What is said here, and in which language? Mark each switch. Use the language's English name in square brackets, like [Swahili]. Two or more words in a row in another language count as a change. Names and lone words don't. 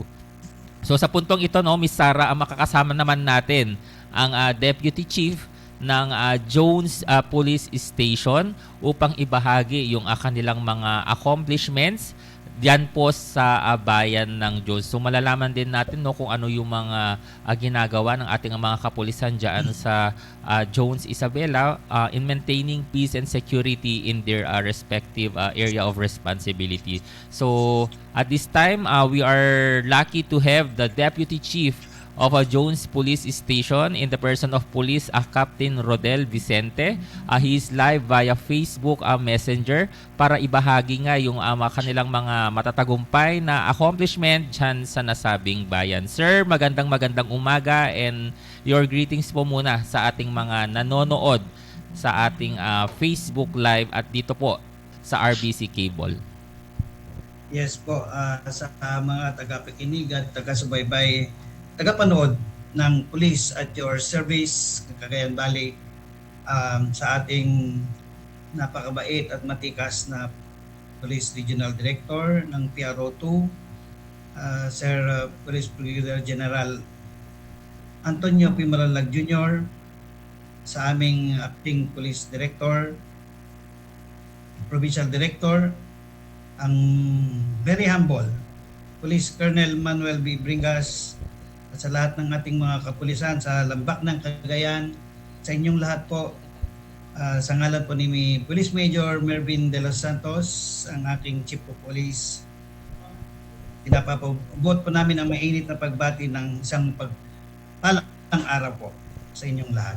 [Filipino] So sa puntong ito, Miss Sarah, makakasama naman natin ang Deputy Chief ng Jones Police Station upang ibahagi yung kanilang mga accomplishments diyan po sa bayan ng Jones. So malalaman din natin kung ano yung mga ginagawa ng ating mga kapulisan diyan sa Jones Isabela [English] in maintaining peace and security in their respective area of responsibility. [Filipino] So at this time, we are lucky to have the Deputy Chief of Jones Police Station in the person of Police Captain Rodel Vicente. [English] He is live via Facebook Messenger [Filipino] para ibahagi nga yung kanilang mga matatagumpay na accomplishment dyan sa nasabing bayan. Sir, magandang umaga [English] and your greetings [Filipino] po muna sa ating mga nanonood sa ating Facebook Live at dito po sa RBC Cable. Yes po, sa mga tagapakinig at taga-subaybay, tagapanood ng Police at Your Service, Cagayan Valley, sa ating napakabait at matikas na Police Regional Director ng PRO2, Sir Police Brigadier General Antonio P. Maralag Jr., sa aming Acting Police Director, Provincial Director, ang [English] very humble [Filipino] Police Colonel Manuel B. Bringas, at sa lahat ng ating mga kapulisan sa lambak ng Cagayan, sa inyong lahat po, sa ngalan po ni Police Major Mervin De Los Santos, ang aking Chief of Police, pinapabot po namin ang mainit na pagbati ng isang pagpalang araw po sa inyong lahat.